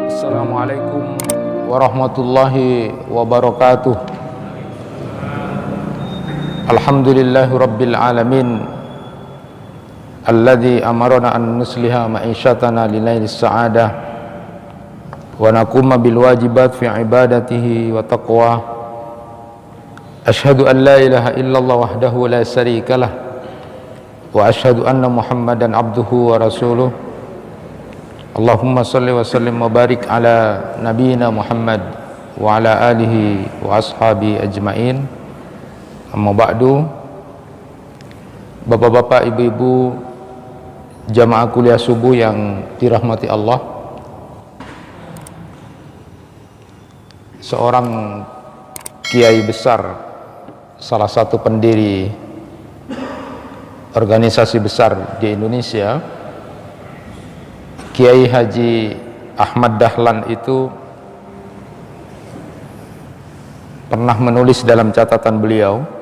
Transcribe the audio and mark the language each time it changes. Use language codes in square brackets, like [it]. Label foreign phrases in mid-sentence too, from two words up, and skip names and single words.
[ar] السلام عليكم ورحمة الله وبركاته. الحمد لله رب العالمين الذي أمرنا أن نصلح معيشتنا للنيل السعادة ونقوم بالواجبات في عبادته وتقوى. أشهد أن لا إله إلا الله وحده لا شريك له وأشهد أن محمدا عبده ورسوله. اللهم صل وسلم وبارك على نبينا محمد وعلى آله وأصحابه أجمعين. أما بعد. [id] Bapak-bapak, ibu-ibu, jamaah kuliah subuh yang dirahmati Allah. Seorang kiai besar, salah satu pendiri organisasi besar di Indonesia, Kiai Haji Ahmad Dahlan, itu pernah menulis dalam catatan beliau,